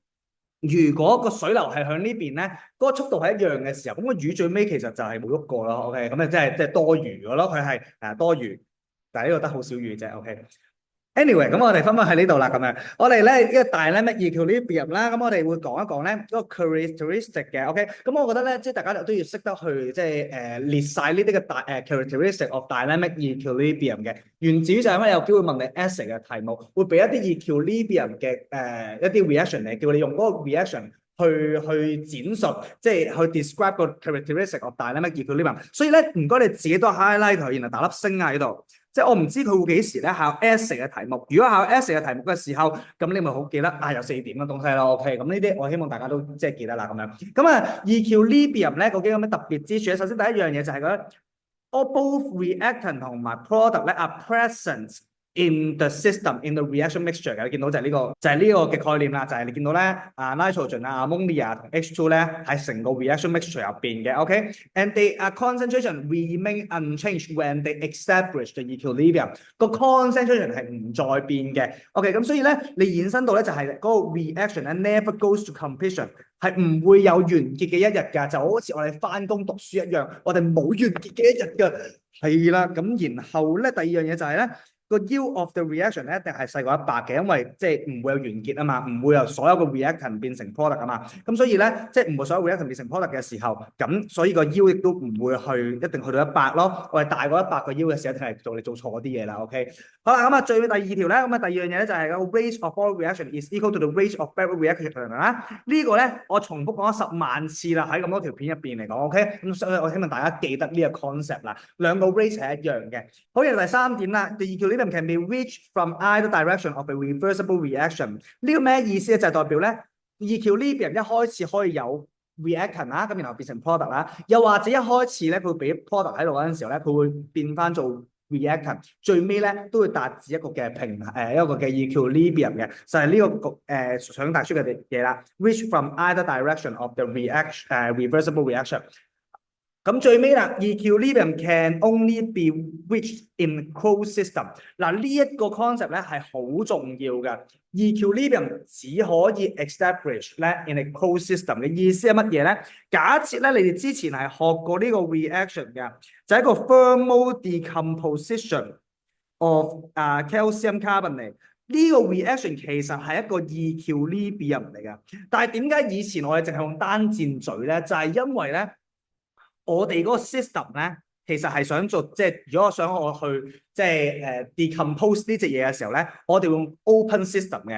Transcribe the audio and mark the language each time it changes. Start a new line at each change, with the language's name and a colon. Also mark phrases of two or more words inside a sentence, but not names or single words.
Cantonese: 如果個水流係向呢邊咧，嗰個速度係一樣嘅時候，咁個魚最尾其實就係冇喐過咯。OK，咁啊即係多餘嘅咯，佢係多餘，但係呢個得好少餘啫。OK。Anyway，咁我哋分喺呢度啦，咁樣我哋咧呢個
English: dynamic equilibrium
Cantonese: 啦，咁我哋會講一講咧嗰個 characteristic 嘅，OK，咁我覺得咧，即係大家都要識得去即係列晒呢啲嘅
English: characteristic of dynamic equilibrium
Cantonese: 嘅，源自於就係因為有機會問你 essay 嘅題目，會俾一啲 equilibrium 嘅一啲 reaction 嚟，叫你用嗰個 reaction 去展述，即係去 describe 個
English: characteristic of dynamic equilibrium，
Cantonese: 所以咧唔該你自己都 highlight 佢，然後打粒星喺度。即係我唔知佢會幾時咧考 essay 嘅題目。如果考 essay 嘅題目嘅時候，咁你咪好記得有4點嘅東西咯。OK，咁呢啲我希望大家都即係記得啦咁樣。咁啊，equilibrium 咧究竟有咩特別之處咧？首先第一樣嘢就係嗰
English: all both reactant
Cantonese: 同埋 product 咧
English: are present in the system in the reaction mixture
Cantonese: 嘅，你見到就係呢個嘅概念啦，就係你見到咧
English: nitrogen ammonia
Cantonese: 同 H2 咧喺成個
English: reaction mixture
Cantonese: 入邊嘅 ，OK，
English: and they concentration remain unchanged when they establish the equilibrium，
Cantonese: 個 concentration 係唔再變嘅，OK，咁所以咧你衍生到咧就係嗰個 reaction 咧
English: never goes to completion，
Cantonese: 係唔會有完結嘅一日㗎，就好似我哋翻工讀書一樣，我哋冇完結嘅一日㗎，係啦，咁然後咧第二樣嘢就係咧。個
English: yield of the reaction
Cantonese: 咧一定係細過100嘅，因為即係唔會有完結啊嘛，唔會由所有嘅 reactant 變成 product 啊嘛，咁所以咧即係唔會所有 reactant 變成 product 嘅時候，咁所以個 yield 亦都唔會一定去到100咯，我哋大過100個 yield 嘅時候，一定係你做錯啲嘢啦，OK。好啦，咁啊最尾第二條咧，咁啊第二樣嘢咧就係個
English: rate of forward reaction is equal to the rate of backward reaction
Cantonese: 啦。呢個咧我重複講咗10萬次啦，喺咁多條片入邊嚟講，OK。咁所以我希望大家記得呢個 concept 啦，兩個 rate 係一樣嘅。好，然後第3點啦，
English: the equilibrium can be reached from either direction of a reversible reaction。
Cantonese: 呢個咩意思咧？就係代表咧 equilibrium 一開始可以有 reactant 啦，咁然後變成 product 啦，又或者一開始咧佢俾 product 喺度嗰陣時候咧，佢會變翻做reactant，最尾咧都會達至一個嘅一個嘅 equilibrium 嘅，就係呢個想帶出嘅嘢啦。
English: Reach from either direction of the reversible reaction。
Cantonese: 咁最尾啦
English: ，equilibrium can only be reached in closed system。
Cantonese: 嗱呢一個 concept 咧係好重要嘅。equilibrium 只可以 establish 咧
English: in a closed system
Cantonese: 嘅意思係乜嘢咧？假設咧你哋之前係學過呢個 reaction 嘅，就係一個
English: thermal decomposition of calcium carbonate。
Cantonese: 呢個 reaction 其實係一個 equilibrium 嚟嘅，但係點解以前我哋淨係用單箭嘴咧？就係因為咧。我哋嗰個 system 咧，其實係想做，即係如果我去即係decompose 呢隻嘢嘅時候咧，我哋用
English: open system
Cantonese: 嘅。